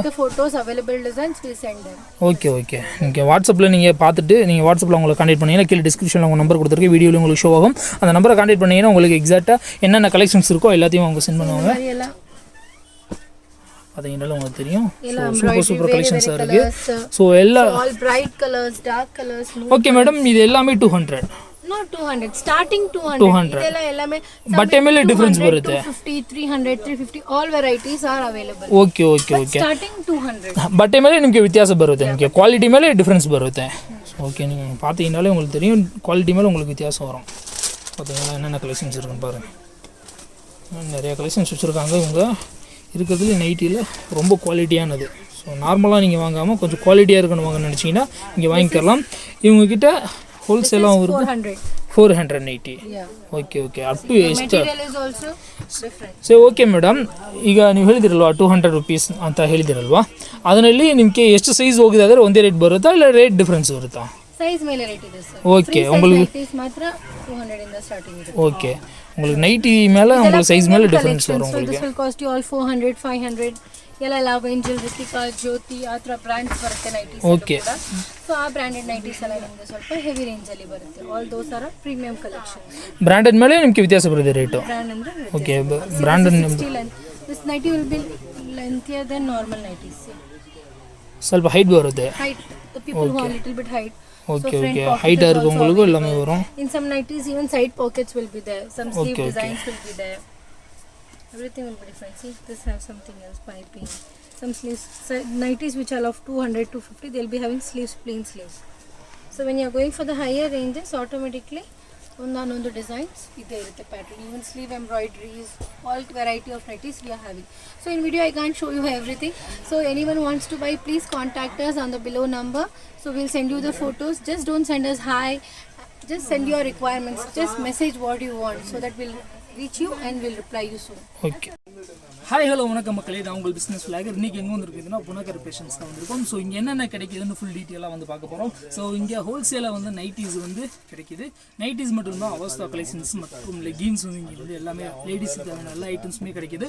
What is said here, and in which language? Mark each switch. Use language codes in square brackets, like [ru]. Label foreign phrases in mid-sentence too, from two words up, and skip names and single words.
[en] Photos available designs we send them. okay okay. [ta] நீங்கள் வாட்ஸ்அப்பில் நீங்கள் பார்த்துட்டு நீங்கள் வாட்ஸ்அப்பில் உங்களை கான்டாக்ட் பண்ணிங்கன்னா கீழே டிஸ்கிரிப்ஷனில் உங்கள் நம்பர் கொடுத்துருக்கு, வீடியோவில் உங்களுக்கு ஷோ ஆகும். அந்த நம்பரை கான்டாக்ட் பண்ணிங்கன்னா உங்களுக்கு எக்ஸாக்டாக என்னென்ன கலெக்ஷன்ஸ் இருக்கோ எல்லாத்தையும் அவங்க சென்ட் பண்ணுவாங்க. பார்த்தீங்கன்னாலும் உங்களுக்கு தெரியும். [en] super super [ta] கலெக்ஷன்ஸாக இருக்குது. ஸோ எல்லாம் [en] All bright colors, dark colors. okay madam, [ta] இது எல்லாமே 200? [en] No, 200 starting 200 [kn] ಇದೆಲ್ಲ ಎಲ್ಲமே ಬಟ್ಟೆ ಮೇಲೆ ಡಿಫರೆನ್ಸ್ ಬರುತ್ತೆ. [en] 250, 300, 350 all varieties are available. okay okay okay. starting 200 [kn] ಬಟ್ಟೆ ಮೇಲೆ ನಿಮಗೆ ವ್ಯತ್ಯಾಸ ಬರುತ್ತೆ, ನಿಮಗೆ ಕ್ವಾಲಿಟಿ ಮೇಲೆ ಡಿಫರೆನ್ಸ್ ಬರುತ್ತೆ. [ta] ஓகே, நீங்கள் பார்த்தீங்கன்னாலே உங்களுக்கு தெரியும் குவாலிட்டி மேலே உங்களுக்கு வித்தியாசம் வரும். பார்த்தீங்கன்னா என்னென்ன கலெக்ஷன்ஸ் இருக்குன்னு பாருங்கள். நிறைய கலெக்ஷன்ஸ் வச்சுருக்காங்க. இவங்க இருக்கிறதுல நைட்டியில் ரொம்ப குவாலிட்டியானது. ஸோ நார்மலாக நீங்கள் வாங்காமல் கொஞ்சம் குவாலிட்டியாக இருக்கணும் வாங்க நினச்சிங்கன்னா இங்கே வாங்கிக்கலாம். [kn] இவங்கக்கிட்ட ಹೋಲ್ಸೇಲಾಗೂ ಇರುತ್ತೆ. 480. [en] Okay okay. Up to ಎಷ್ಟು? so okay madam, [kn] ಈಗ ನೀವು ಹೇಳಿದಿರಲ್ವಾ 200 ರೂಪೀಸ್ ಅಂತ ಹೇಳಿದಿರಲ್ವಾ, ಅದರಲ್ಲಿ ನಿಮಗೆ ಎಷ್ಟು ಸೈಜ್ ಹೋಗಿದೆ ಆದರೆ ಒಂದೇ ರೇಟ್ ಬರುತ್ತಾ ಇಲ್ಲ [en] rate difference [kn] ಬರುತ್ತಾ? ಸೈಜ್ ಮೇಲೆ ರೇಟ್ ಇದೆ ಸರ್. [ta] ಓಕೆ, உங்களுக்கு [kn] ಮಾತ್ರ 200 ಇಂದ ಸ್ಟಾರ್ಟಿಂಗ್ ಇದೆ. ಓಕೆ, [ta] உங்களுக்கு நைட்டி மேலே உங்களுக்கு சைஸ் மேலே டிஃபரன்ஸ் வரும். உங்களுக்கு [en] this will cost you all [kn] 400, 500 ಎಲ್ಲ ಲಾವೆಂಜಲ್, ರಿತಿಕಾ, ಜ್ಯೋತಿ ಆ ಥರ ಬ್ರ್ಯಾಂಡ್ಸ್ ಬರುತ್ತೆ ನೈಟೀಸ್. ಓಕೆ. ಸೊ ಆ ಬ್ರ್ಯಾಂಡೆಡ್ ನೈಟೀಸ್ ಎಲ್ಲ ನಿಮಗೆ ಸ್ವಲ್ಪ ಹೆವಿ ರೇಂಜಲ್ಲಿ ಬರುತ್ತೆ. [en] All those are premium collections. [kn] ಬ್ರ್ಯಾಂಡೆಡ್ ಮೇಲೆ ನಿಮಗೆ ವ್ಯತ್ಯಾಸ ಬರುತ್ತೆ ರೇಟು? ಬ್ರ್ಯಾಂಡ್ ಅಂದರೆ [en] Okay, branded This nighty will be lengthier than normal nighties. [kn] ಸ್ವಲ್ಪ ಹೈಟ್ ಬರುತ್ತೆ. [en] Height people who are little bit height. okay okay. [ta] ஹைட்டாக இருக்கவங்களுக்கு எல்லாமே வரும். [en] In some nighties even side pockets will be there. Some sleeve designs will be there. Everything will be different. See, this has something else, piping. Some sleeves, nighties which are of 200 to 50, they'll be having sleeves, plain sleeves. So when you're going for the higher ranges, automatically [kn] ಒಂದೊಂದು ಡಿಸೈನ್ಸ್ ಇದೇ ಇರುತ್ತೆ ಪ್ಯಾಟರ್ನ್. [en] Even sleeve embroideries, all variety of nighties we are having. So in video I can't show you everything. So anyone wants to buy, please contact us on the below number. So we'll send you the photos. Just don't send us hi. Just send your requirements. Just message what you want so that we'll reach you and we'll reply you soon. Okay. hi hello [ta] வணக்கம் மக்களே, நான் உங்கள் [en] business blogger. [ta] இன்றைக்கி எங்கே வந்துருக்குதுன்னா புனகர் பேஷன்ஸ் தான் வந்திருக்கோம். ஸோ இங்கே என்னென்ன கிடைக்குதுன்னு ஃபுல் டீட்டெயிலாக வந்து பார்க்க போகிறோம். ஸோ இங்கே ஹோல்சேலாக வந்து நைட்டீஸ் வந்து கிடைக்கிது. நைட்டீஸ் மட்டும்தான் அவஸ்தா கலெக்ஷன்ஸ் மற்றும் லெகின்ஸ் வந்து இங்கே வந்து எல்லாமே லேடிஸுக்கு தேவையான எல்லா ஐட்டம்ஸுமே கிடைக்கிது.